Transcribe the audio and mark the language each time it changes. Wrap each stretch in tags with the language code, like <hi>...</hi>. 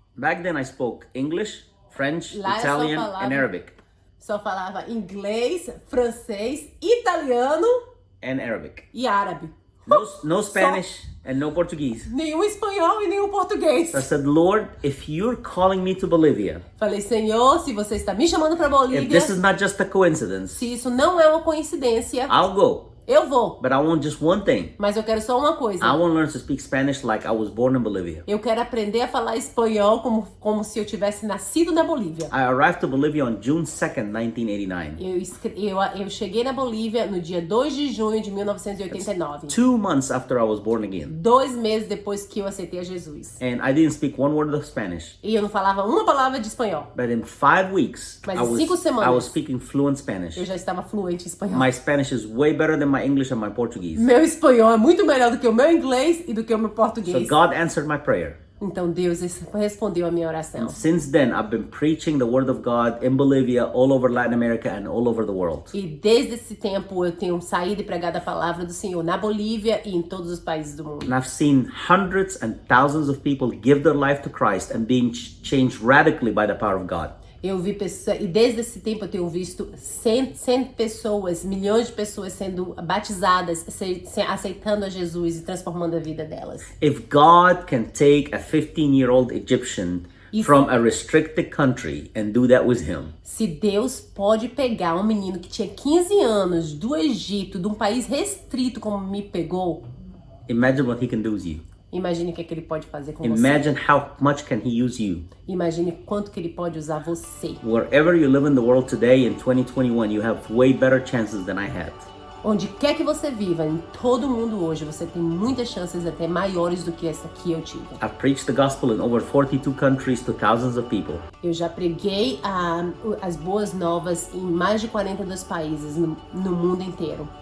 <en>Back then I spoke English, French,</en> <pt>Lá eu só</pt> <en>Italian,</en> <pt>falava-</pt> <en>and Arabic.</en> <pt>Só falava inglês, francês, italiano</pt> <en>And Arabic.</en> <pt>e árabe.</pt> <en>No Spanish and no Portuguese.</en> <pt>Nenhum espanhol e nenhum português.</pt> <en>I said, Lord, if you're calling me to Bolivia,</en> <pt>Falei, Senhor, se você está me chamando para</pt> <en>if</en> <pt>Bolívia,</pt> <en>this is not just a coincidence,</en> <pt>se isso não é uma coincidência,</pt> <en>I'll go.</en> <pt>eu vou.</pt> <en>But I want just one thing.</en> <pt>Mas eu quero só uma coisa.</pt> <en>I want to learn to speak Spanish like I was born in Bolivia.</en> <pt>Eu quero aprender a falar espanhol como se eu tivesse nascido na Bolívia.</pt> <en>I arrived to Bolivia on June 2nd, 1989.</en> <pt>Eu cheguei na Bolívia no dia 2 de junho de 1989.</pt> <en>2 months after I was born again.</en> <pt>2 meses depois que eu aceitei a Jesus.</pt> <en>And I didn't speak one word of Spanish.</en> <pt>E eu não falava uma palavra de espanhol.</pt> <en>But in 5 weeks,</en> <pt>Mas em 5 semanas,</pt> <en>I was speaking fluent Spanish.</en> <pt>eu já estava fluente em espanhol.</pt> <en>My Spanish is way better than my English and my Portuguese.</en> <pt>Meu espanhol é muito melhor do que o meu inglês e do que o meu</pt> <en>So</en> <pt>português.</pt> <en>God answered my prayer.</en> <pt>Então Deus respondeu a minha oração.</pt> <en>Since then, I've been preaching the word of God in Bolivia, all over Latin America, and all over the world.</en> <pt>E desde esse tempo eu tenho saído e pregado a palavra do Senhor na Bolívia e em todos os países do mundo.</pt> <en>And I've seen hundreds and thousands of people give their life to Christ and being changed radically by the power of God.</en> <pt>Eu vi pessoas, e desde esse tempo eu tenho visto 100 pessoas, milhões de pessoas sendo batizadas, aceitando a Jesus e transformando a vida delas.</pt> <en>If God can take a 15-year-old Egyptian from a restricted country and do that with him,</en> <pt>Se Deus pode pegar um menino que tinha 15 anos do Egito, de um país restrito como me pegou,</pt> <en>imagine what he can do with you.</en> <pt>imagine o que ele pode fazer com você.</pt> <en>Imagine how much can he use you.</en> <pt>Imagine quanto que ele pode usar você.</pt> <en>Wherever you live in the world today in 2021, you have way better chances than I had.</en> <pt>Onde quer que você viva, em todo mundo hoje, você tem muitas chances até maiores do que essa que eu tive.</pt> <en>I've preached the gospel in over 42 countries to thousands of people.</en> <pt>Eu já preguei as boas novas em mais de 42 países no mundo inteiro.</pt>